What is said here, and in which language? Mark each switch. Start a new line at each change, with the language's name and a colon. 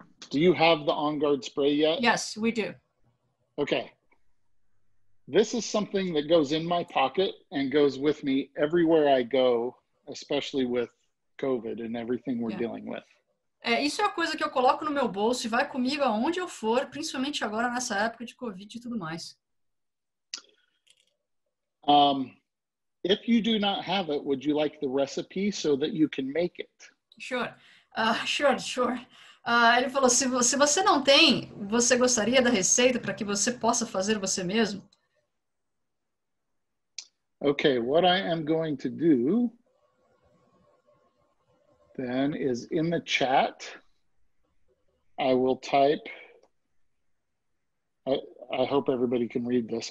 English: Do you have the On Guard spray yet? Yes, we do. Okay. This is something that goes in my pocket and goes with me everywhere I go, especially with COVID and everything we're dealing with.
Portuguese: Isso é a coisa que eu coloco no meu bolso e vai comigo aonde eu for, principalmente agora nessa época de Covid e tudo mais.
English: If you do not have it, would you like the recipe so that you can make it? Sure. Sure.
Portuguese: Ele falou, se você não tem, você gostaria da receita para que você possa fazer você mesmo?
English: Okay, what I am going to do then is in the chat, I will type, I hope everybody can read this.